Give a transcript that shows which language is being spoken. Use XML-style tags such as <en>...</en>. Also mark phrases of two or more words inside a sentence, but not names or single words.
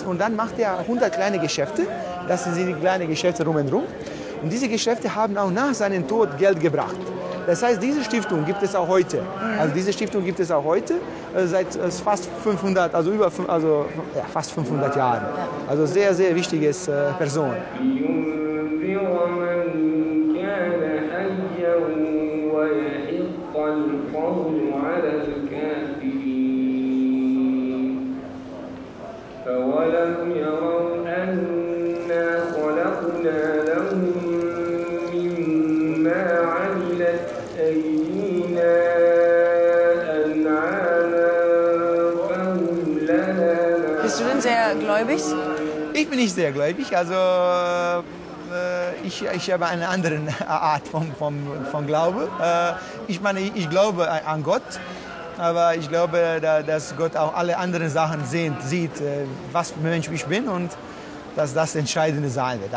<de>Und dann macht er 100 kleine Geschäfte. Das sind die kleinen Geschäfte rum und rum. Und diese Geschäfte haben auch nach seinem Tod Geld gebracht. Das heißt, diese Stiftung gibt es auch heute. Also diese Stiftung gibt es auch heute seit fast 500, fast 500 Jahren. Also sehr wichtiges Person.</de> <ar>لينذر من كان حيا ويحق القول على الكافرين فولم يروا أنا خلقنا لهم مما عملت أيدينا أنعاما فهم لها</ar> <de>Bist du denn sehr gläubig? Ich bin nicht sehr gläubig, also ich habe eine andere Art von Glaube. Ich meine, ich glaube an Gott, aber ich glaube, dass Gott auch alle anderen Sachen sieht, was für ein Mensch ich bin und dass das Entscheidende sein wird.</de>